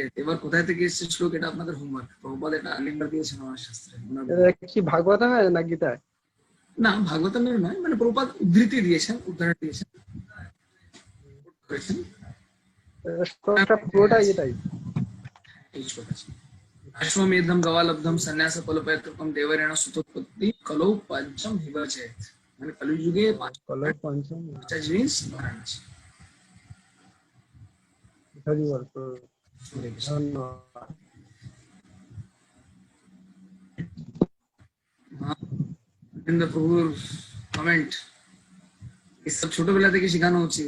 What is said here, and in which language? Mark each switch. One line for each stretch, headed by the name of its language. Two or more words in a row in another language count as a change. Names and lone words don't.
Bangla: এবার কোথায় থেকে এসেছে শ্লোক, এটা আপনাদের হোমওয়ার্ক। প্রভুপাদ এটা লিঙ্ক দিয়েছেন আমার শাস্ত্রে। এটা কি ভাগবতমে না গীতায়? না, ভাগবতের নয়, মানে প্রভুপাদ উদ্ধৃতি দিয়েছেন, উদাহরণ দিয়েছেন, করেছেন। শ্লোকটা পুরোটাই এটাই? এই শ্লোক আছে,
Sanskrit: अश्वमेधम गवालब्धम संन्यास फलपैतृकम देवरेण सुतोत्पत्ति कलौ पंचम विवर्जयेत।
Bangla: মানে কলিযুগে
Sanskrit: कलौ पञ्चम।
Bangla: পাঁচটা জিনিস ধরেন আছে। হরি বল প্রভু।
Sanskrit: हरे कृष्ण।
Bangla: ধন্যবাদ। গোবিন্দ প্রভুর কমেন্ট, এসব ছোটবেলা থেকে শেখানো উচিত।